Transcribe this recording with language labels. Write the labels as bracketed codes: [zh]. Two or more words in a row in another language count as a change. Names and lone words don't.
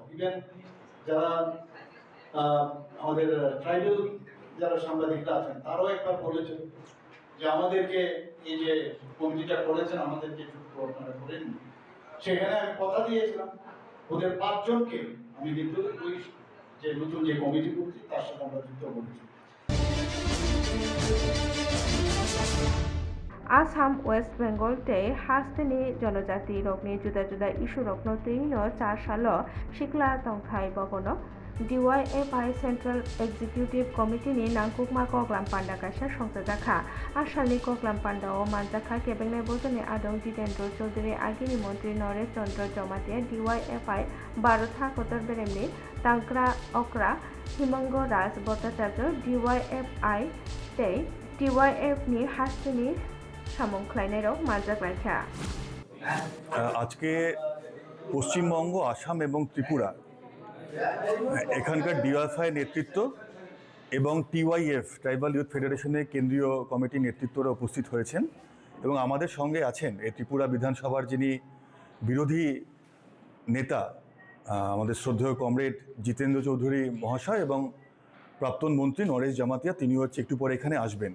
[bn] ইভেন যারা আমাদের ট্রাইবাল যারা সাংবাদিকরা আছেন তারাও একবার বলেছেন যে আমাদেরকে এই যে কমিটিটা করেছেন আমাদেরকে যুক্ত আপনারা করেন। সেখানে আমি কথা দিয়েছিলাম ওদের 5 জনকে আমি কিন্তু ওই যে নতুন যে কমিটি করছি তার সাথে আমরা যুক্ত করেছি। [trp] आसाम वेस्ट बेंगल ते हास्तेनि जनजाति रकनि जुदा जुदा इशु रकनो तेइनो 4 सालो शिखला तंथाइ बगनो DYFI [en] central executive [trp] कमिटिनि नांगुकमा कग्लाम पान्डा कासा संसदाखा आसामनि कग्लाम पान्डाओ मानजाखा केबेंनाय बजनी आदं जितेन्द्र चौधुरी आगिनि मंत्री नरेश चंद्र जमातिया DYFI भारत हाकतर बेरेमनि तांक्रा अक्रा हिमंग राज भट्टाचार्य DYFI ते DYF नि हास्तेनि [bn] আজকে পশ্চিমবঙ্গ, আসাম এবং ত্রিপুরা এখানকার ডিওয়াইএফআই নেতৃত্ব এবং TYF ট্রাইবাল ইউথ ফেডারেশনের কেন্দ্রীয় কমিটির নেতৃত্বরা উপস্থিত হয়েছেন এবং আমাদের সঙ্গে আছেন এই ত্রিপুরা বিধানসভার যিনি বিরোধী নেতা আমাদের শ্রদ্ধেয় কমরেড জিতেন্দ্র চৌধুরী মহাশয় এবং প্রাক্তন মন্ত্রী নরেশ জামাতিয়া, তিনিও হচ্ছে একটু পরে এখানে আসবেন।